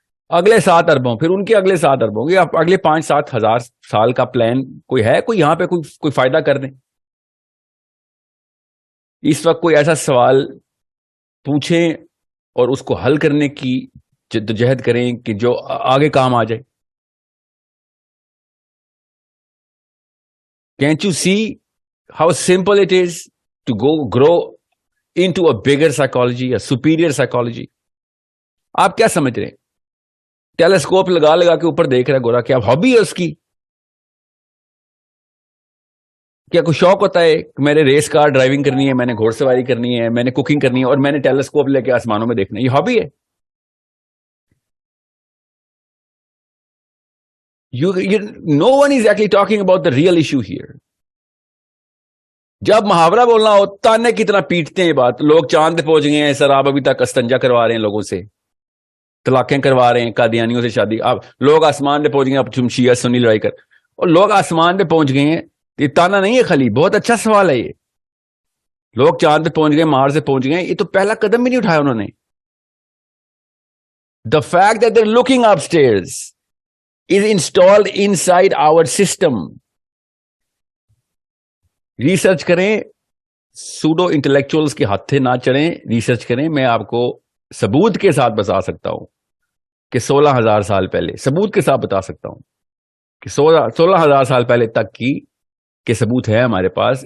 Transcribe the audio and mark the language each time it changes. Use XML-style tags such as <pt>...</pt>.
<ur>اگلے 7 اربوں، پھر ان کے اگلے 7 اربوں گے، اگلے 5-7 ہزار سال کا پلان کوئی ہے؟ کوئی یہاں پہ کوئی فائدہ کر دیں. اس وقت کوئی ایسا سوال پوچھیں اور اس کو حل کرنے کی جدوجہد کریں کہ جو آگے کام آ جائے.</ur> <en>Can't you see how simple it is to grow into a bigger psychology, a superior psychology?</en> <ur>آپ کیا سمجھ رہے ہیں؟ ٹیلیسکوپ لگا کے اوپر دیکھ رہا ہے گورا، کیا ہابی ہے اس کی؟ کیا کوئی شوق ہوتا ہے کہ میں نے ریس کار ڈرائیونگ کرنی ہے, میں نے گھوڑ سواری کرنی ہے, میں نے کوکنگ کرنی ہے, اور میں نے ٹیلیسکوپ لے کے آسمانوں میں دیکھنا ہے؟ یہ ہابی ہے.</ur> <en>No one is actually talking about the real issue here.</en> <ur>جب محاورہ بولنا ہو تانے کی طرح پیٹتے ہیں بات. لوگ چاند پہ پہنچ گئے ہیں سر, آپ ابھی تک استنجا کروا رہے ہیں لوگوں سے, طلاقیں کروا رہے ہیں, قادیانیوں سے شادی. آپ لوگ آسمان پہ پہنچ گئے, اب تم شیعہ سنی لڑائی کر, اور لوگ آسمان پہ پہنچ گئے ہیں. یہ تانا نہیں ہے خالی, بہت اچھا سوال ہے یہ. لوگ چاند پہ پہنچ گئے, مارس سے پہنچ گئے, یہ تو پہلا قدم بھی نہیں اٹھایا انہوں نے.</ur> <en>The fact that they're looking upstairs is installed inside our system.</en> <ur>Research کریں, سوڈو انٹلیکچوئلز کے ہاتھے نہ چڑھیں, ریسرچ کریں. میں آپ کو ثبوت کے ساتھ بتا سکتا ہوں کہ 16,000 سال پہلے, ثبوت کے ساتھ بتا سکتا ہوں کہ 16,000 سال پہلے تک کی کہ ثبوت ہے ہمارے پاس.</ur>